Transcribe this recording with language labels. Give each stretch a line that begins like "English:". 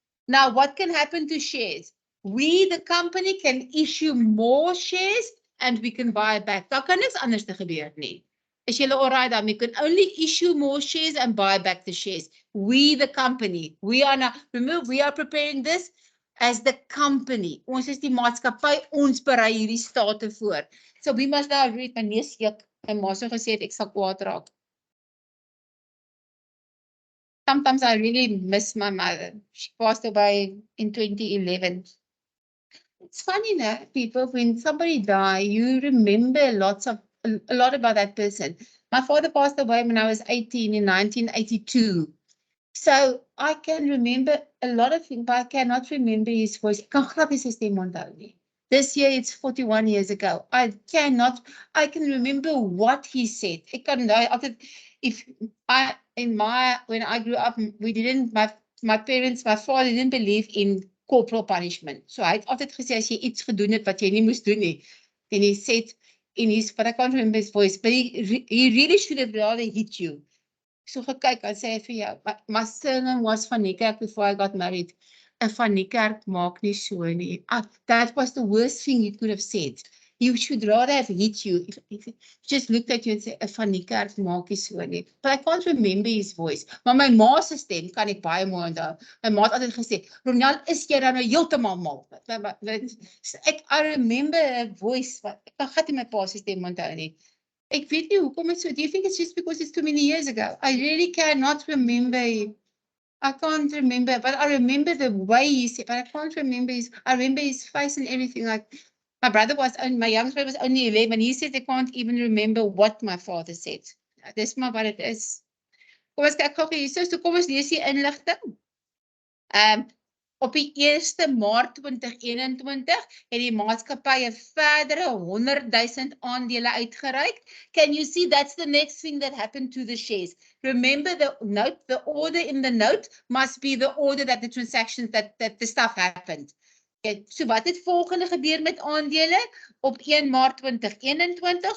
English: Now, what can happen to shares? We, the company, can issue more shares and we can buy back.
Afrikaans: Daar kan niks anders te gebeur nie. Is julle all right?
English: We can only issue more shares and buy back the shares. We, the company, we are now, remember, we are preparing this as the company.
Afrikaans: Ons is die maatskappy, ons berei hierdie state voor.
English: So we must now read
Afrikaans: my neus juk. My ma so gesê het ek sal kwaad raak.
English: Sometimes I really miss my mother. She passed away in 2011. It's funny, no, people, when somebody dies, you remember a lot about that person. My father passed away when I was 18 in 1982. So I can remember a lot of things, but I cannot remember his voice. This year it's 41 years ago. I can remember what he said. When I grew up, my parents, my father didn't believe in corporal punishment.
Afrikaans: So hy het altyd gesê as jy iets gedoen het wat jy nie moes doen nie.
English: Then he said in his, but I can't remember his voice, but he really should have rather hit you.
Afrikaans: So gekyk, I sê vir jou,
English: my surname was Van Niekerk before I got married.
Afrikaans: Van Niekerk maak nie so nie.
English: That was the worst thing you could have said. You should rather have hit you. If just looked at you and said, Van Niekerk
Afrikaans: maak nie so nie.
English: But I can't remember his voice.
Afrikaans: Maar my ma se stem kan ek baie mooi onthou. My ma het altyd gesê, Ronel, is jy dan nou heeltemal mal?
English: I remember her voice, but
Afrikaans: ek kan glad nie my pa se stem onthou nie. Ek weet nie hoekom dit so.
English: Do you think it's just because it's too many years ago? I really cannot remember. I can't remember, but I remember the way he said, but I can't remember I remember his face and everything. Like my youngest brother was only 11. He said they can't even remember what my father said.
Afrikaans: Dis maar wat dit is. Kom ons kyk gou hier. So kom ons lees die inligting. Op die 1 Maart 2021 het die maatskappy 'n verdere 100,000 aandele uitgereik.
English: Can you see that's the next thing that happened to the shares? Remember the note, the order in the note must be the order that the transactions, that the stuff happened.
Afrikaans: Okay, so wat het volgende gebeur met aandele op 1 Maart 2021?